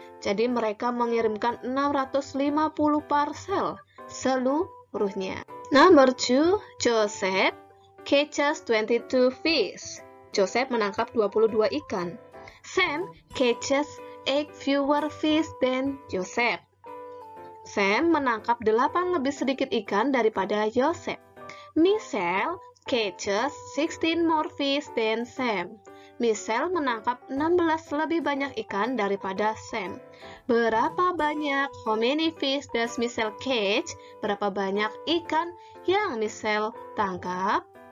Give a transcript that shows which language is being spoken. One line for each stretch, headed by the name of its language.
Indonesian: Jadi mereka mengirimkan 650 parcel seluruhnya.
English: Number 2, Joseph catches 22 fish.
Indonesian: Joseph menangkap 22 ikan.
English: Sam catches 8 fewer fish than Joseph.
Indonesian: Sam menangkap 8 lebih sedikit ikan daripada Joseph.
English: Michelle catches 16 more fish than Sam.
Indonesian: Michelle menangkap 16 lebih banyak ikan daripada Sam. Berapa banyak?
English: How many fish does Michelle catch?
Indonesian: Berapa banyak ikan yang Michelle tangkap?